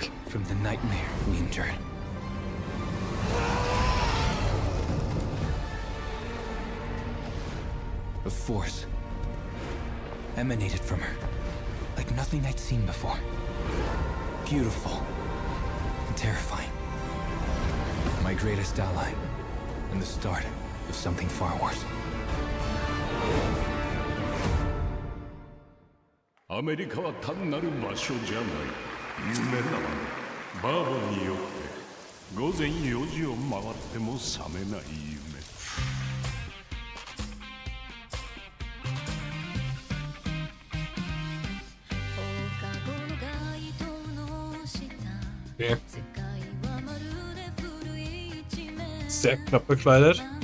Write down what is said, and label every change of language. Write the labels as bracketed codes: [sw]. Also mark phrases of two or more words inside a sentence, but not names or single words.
[en] you from the nightmare we endured. A force emanated from her, like nothing I'd seen before. Beautiful and terrifying. My greatest ally, and the start of something far worse. [ja] アメリカは単なる場所じゃない。夢だわ。バーボンによって午前4時を回っても覚めない夢。 [en] Okay. [de] Sehr knapp bekleidet.